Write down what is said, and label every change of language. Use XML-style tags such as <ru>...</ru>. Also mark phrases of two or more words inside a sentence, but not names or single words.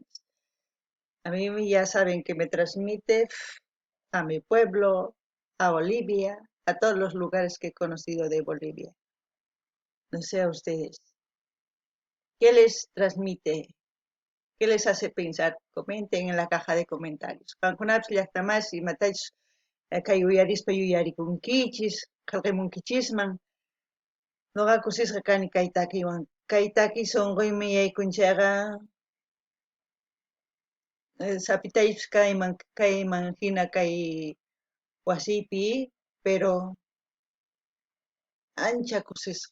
<es>A mí ya saben que me transmite a mi pueblo, a Bolivia, a todos los lugares que he conocido de Bolivia. No sé a ustedes. ¿Qué les transmite? ¿Qué les hace pensar? Comenten en la caja de comentarios.</es> <qu>Kankunapas llaqtamasi imatachus kay uyarispa yuyarikunkichis, qillqamunkichisman. Nuqa kusisqa kani kay takiwan. Kay taki sunquymi yaykunchayqa sapitaypis kayman hina kay wasipi, pero ancha kusisqa.</qu>